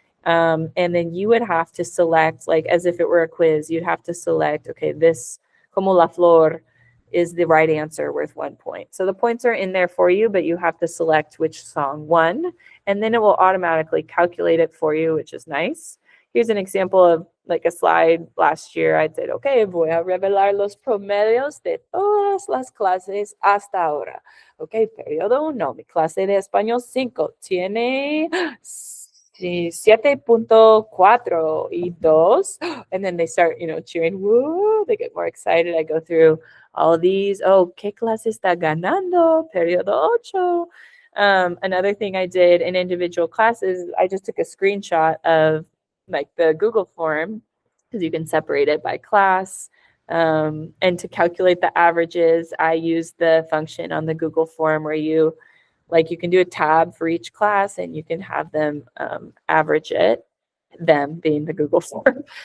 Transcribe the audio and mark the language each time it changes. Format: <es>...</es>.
<en>And then you would have to select, like as if it were a quiz, you'd have to select, okay, this Como la Flor is the right answer, worth 1 point. So the points are in there for you, but you have to select which song won, and then it will automatically calculate it for you, which is nice. Here's an example of like a slide last year. I said, okay,</en> <es>voy a revelar los promedios de todas las clases hasta ahora. Okay, periodo 1, mi clase de español 5 tiene 7.4 y 2.</es> <en>And then they start, cheering, woo, they get more excited. I go through all of these.</en> <es>Oh, ¿qué clase está ganando? Periodo 8.</es> <en>Another thing I did in individual classes, I just took a screenshot of like the Google form, because you can separate it by class. And to calculate the averages, I use the function on the Google form where you can do a tab for each class and you can have them average it, them being the Google form.</en>